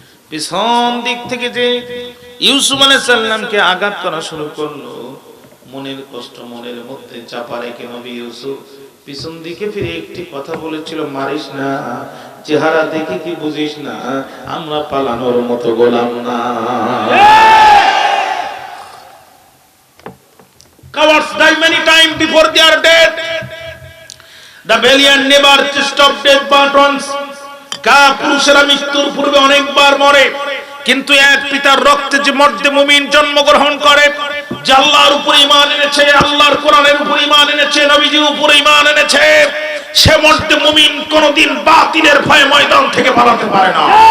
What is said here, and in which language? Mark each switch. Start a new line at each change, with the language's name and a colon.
Bangla: পিছন দিক থেকে যে ইউসুফ আলাইহিস সালামকে আঘাত করা শুরু করলো, মনের কষ্ট মনের মধ্যে চাপা রেখে নবী ইউসুফ পিছন দিকে ফিরে একটি কথা বলেছিল, মারিস না, চেহারা দেখে কি বুঝিস না আমরা পালানোর মতো গোলাম না।
English: Cowards die many times before they are dead. The valiant never stop death but once.
Bangla: পুরুষেরা মৃত্যুর পূর্বে অনেকবার মরে, কিন্তু এক পিতার রক্তে যে মর্দে মুমিন জন্মগ্রহণ করে, যে আল্লাহর উপর ঈমান এনেছে, আল্লাহর কোরআনের উপর ঈমান এনেছে, নবীজির উপর ঈমান এনেছে, সে মর্দে মুমিন কোনদিন বাতিলের ভয়ে ময়দান থেকে পালাতে পারে না।